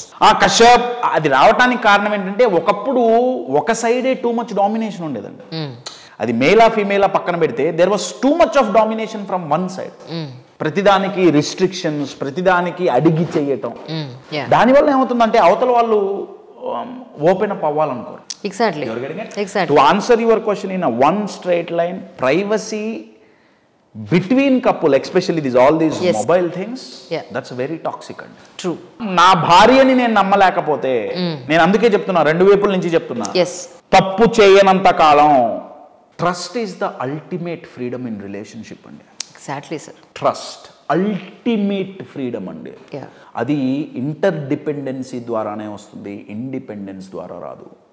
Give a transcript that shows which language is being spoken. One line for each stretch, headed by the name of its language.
Telugu: ఆ కశ్యప్ అది రావటానికి కారణం ఏంటంటే ఒకప్పుడు ఒక సైడే టూ మచ్ డామినేషన్ ఉండేదండి. అది మేలా ఫీమేలా పక్కన పెడితే
English: There was too much of domination from one side.
Telugu: ప్రతిదానికి రిస్ట్రిక్షన్స్, ప్రతిదానికి అడిగి చేయటం. దానివల్ల ఏమవుతుందంటే అవతల వాళ్ళు open up అవ్వాలనుకోరు.
English: Exactly. To answer your question in a one straight line, privacy between couple, especially all these mobile things, that's very toxic. True.
Telugu: నా భార్యని నేను నమ్మలేకపోతే, నేను అందుకే చెప్తున్నా, రెండు వైపుల నుంచి చెప్తున్నా, తప్పు చేయనంత కాలం
English: trust is the ultimate freedom in relationship
Telugu: అండి.
English: Exactly sir. Trust ultimate freedom అండి.
Telugu: అది ఇంటర్ డిపెండెన్సీ ద్వారానే వస్తుంది, ఇండిపెండెన్స్ ద్వారా రాదు.